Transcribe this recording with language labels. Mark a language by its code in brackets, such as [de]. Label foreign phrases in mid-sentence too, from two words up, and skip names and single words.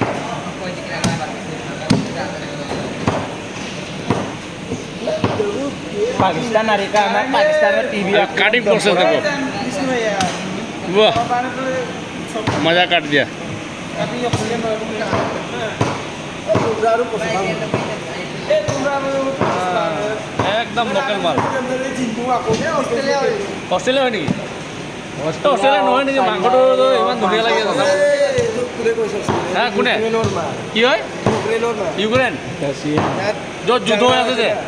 [hi] पाकिस्तान पाकिस्तान में टीवी [en] cutting process [hi] देखो, वाह मजा काट दिया। एकदम लोकल माल। [as] অষ্ট্ৰেলিয়া হয় নেকি? অষ্ট্ৰেলিয়া নহয় নেকি? মাংসটো ইমান ধুনীয়া লাগি আছে। হ্যাঁ কোনে কি হয়? ইউক্ৰেইন য'ত যুদ্ধ হৈ আছে যে।